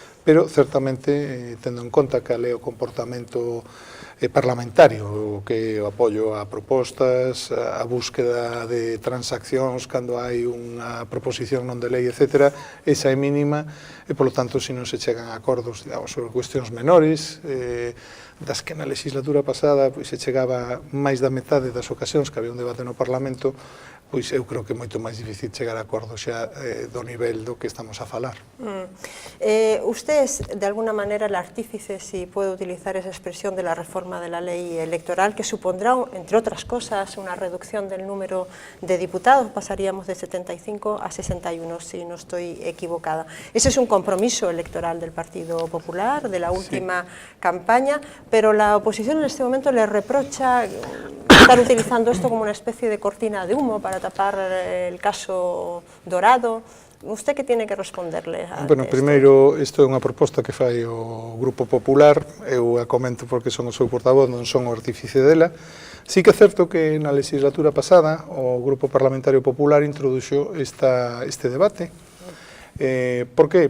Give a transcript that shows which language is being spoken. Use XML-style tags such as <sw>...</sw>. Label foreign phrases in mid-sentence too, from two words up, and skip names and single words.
<gl>pero certamente tendo en conta que é o comportamento parlamentario, que o apoio a propostas, a búsqueda de transaccións cando hai unha proposición non de lei, etc., esa é mínima e, polo tanto, se non se chegan a acordos, digamos, sobre cuestións menores, das que na legislatura pasada pois, se chegaba máis da metade das ocasións que había un debate no Parlamento, pois eu creo que é moito máis difícil chegar a acordos xa do nivel do que estamos a falar.</gl> <es>Usted es, de alguna manera, el artífice, si puedo utilizar esa expresión, de la reforma de la ley electoral, que supondrá, entre otras cosas, una reducción del número de diputados, pasaríamos de 75 a 61, si no estoy equivocada. Ese es un compromiso electoral del Partido Popular, de la última campaña, pero la oposición en este momento le reprocha estar utilizando esto como una especie de cortina de humo para tapar el caso Dorado. ¿Usted qué tiene que responderle a</es> <gl>Bueno, primeiro, isto é unha proposta que fai o Grupo Popular, eu a comento porque son o seu portavoz, non son o artífice dela. Sí que é certo que na legislatura pasada o Grupo Parlamentario Popular introduxo este debate. Por que?</gl>